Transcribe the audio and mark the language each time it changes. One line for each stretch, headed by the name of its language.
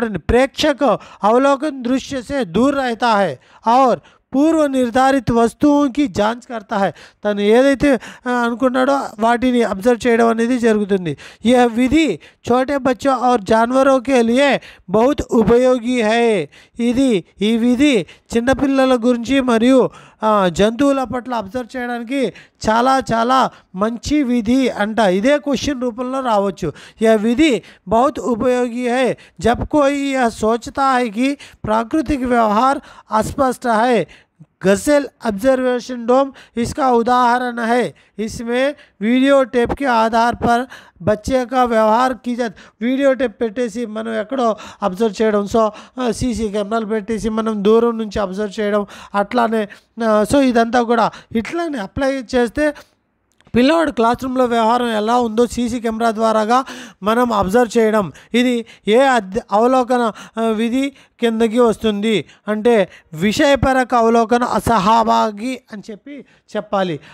Hindi: प्रेक्षक अवलोकन दृश्य से दूर रहता है और
Telugu: పూర్వ నిర్ధారిత వస్తువుకి
Hindi: జాంచ్ करता है.
Telugu: తను ఏదైతే అనుకున్నాడో వాటిని అబ్జర్వ్ చేయడం అనేది జరుగుతుంది.
Hindi: यह विधि छोटे बच्चों और जानवरों के लिए बहुत उपयोगी है.
Telugu: ఈ విధి చిన్నపిల్లల గురించి మరియు జంతువుల పట్ల అబ్జర్వ్ చేయడానికి చాలా చాలా మంచి విధి అంట. ఇదే క్వశ్చన్ రూపంలో రావచ్చు.
Hindi: यह विधि बहुत उपयोगी है जब कोई यह सोचता है कि प्राकृतिक व्यवहार अस्पष्ट है गसेल ऑब्जर्वेशन डोम इसका उदाहरण है। इसमें वीडियो टेप के आधार पर बच्चे का व्यवहार की जाती।
Telugu: వీడియో టేప్ పెట్టేసి మనం ఎక్కడో అబ్జర్వ్ చేయడం, సో సీసీ కెమెరాలు పెట్టేసి మనం దూరం నుంచి అబ్జర్వ్ చేయడం, అట్లానే సో ఇదంతా కూడా ఇట్లానే అప్లై చేస్తే పిల్లవాడు క్లాస్ రూమ్లో వ్యవహారం ఎలా ఉందో సీసీ కెమెరా ద్వారాగా మనం అబ్జర్వ్ చేయడం, ఇది ఏ అవలోకన విధి కిందకి వస్తుంది అంటే విషయపరక అవలోకన అసహభాగి అని చెప్పాలి.